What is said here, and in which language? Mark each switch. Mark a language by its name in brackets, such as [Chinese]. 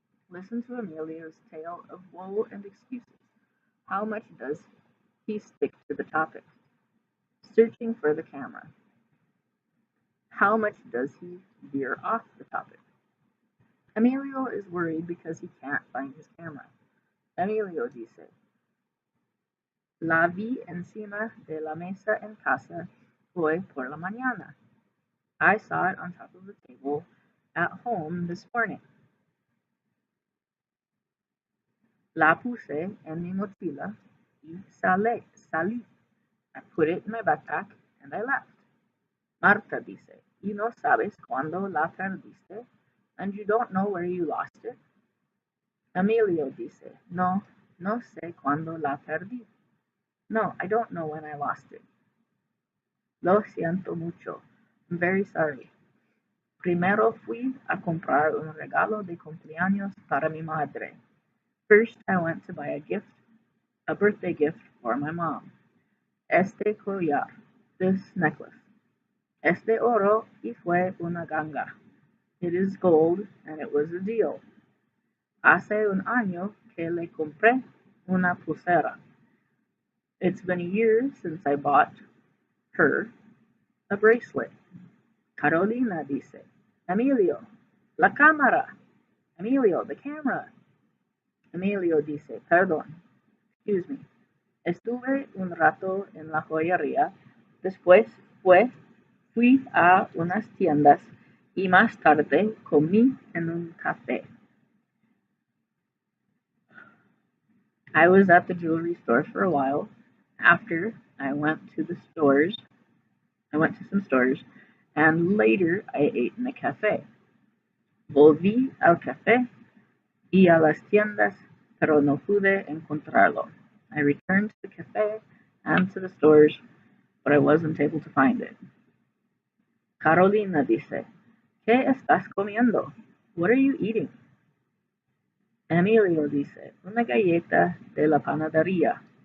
[English] Listen to Emilio's tale of woe and excuses. How much does he stick to the topic? Searching for the camera. How much does he veer off the topic? Emilio is worried because he can't find his camera. [Spanish] Emilio dice, La vi encima de la mesa en casa hoy por la mañana. [English] I saw it on top of the table at home this morning. [Spanish] La puse en mi mochila y salí. [English] I put it in my backpack and I left. [Spanish] Marta dice, ¿Y no sabes cuándo la perdiste? [English] And you don't know where you lost it? [Spanish] Emilio dice, No sé cuándo la perdí. [English] No, I don't know when I lost it. [Spanish] Lo siento mucho. [English] I'm very sorry. [Spanish] Primero fui a comprar un regalo de cumpleaños para mi madre. [English] First, I went to buy a birthday gift for my mom. [Spanish] Este collar, [English] this necklace. [Spanish] Es de oro y fue una ganga. [English] It is gold and it was a deal. [Spanish] Hace un año que le compré una pulsera. [English] It's been a year since I bought her a bracelet. [Spanish] Carolina dice, Emilio, la cámara. [English] Emilio, the camera. [Spanish] Emilio dice, perdón, [English] excuse me. [Spanish] Estuve un rato en la joyería, después fui a unas tiendas y más tarde comí en un café. [English] I was at the jewelry store for a while. After, I went to some stores, and later I ate in a cafe. [Spanish] Volví al café y a las tiendas, pero no pude encontrarlo. [English] I returned to the cafe and to the stores, but I wasn't able to find it. [Spanish] Carolina dice, ¿qué estás comiendo? [English] What are you eating? [Spanish] Emilio dice, una galleta de la panadería.